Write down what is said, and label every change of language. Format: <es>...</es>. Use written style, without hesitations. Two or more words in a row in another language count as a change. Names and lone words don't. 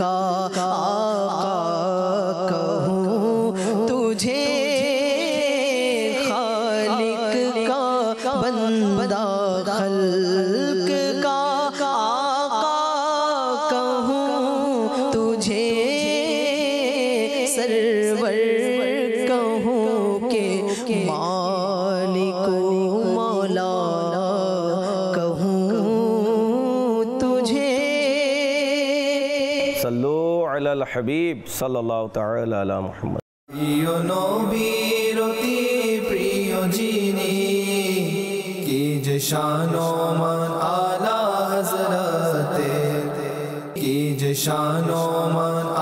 <ur>آقا کہوں تجھے، خالق کا بندہ خلق کا آقا کہوں تجھے، سرور کہوں کہ مالک مولا کہوں تجھے۔</ur> <ar>صلو علی الحبیب صلی اللہ تعالی علی محمد۔</ar> <bn>প্রিয় নবীর অতি প্রিয় যিনি, কি যে শান ও মান আলা হযরতে, কি যে শান ও মান</bn>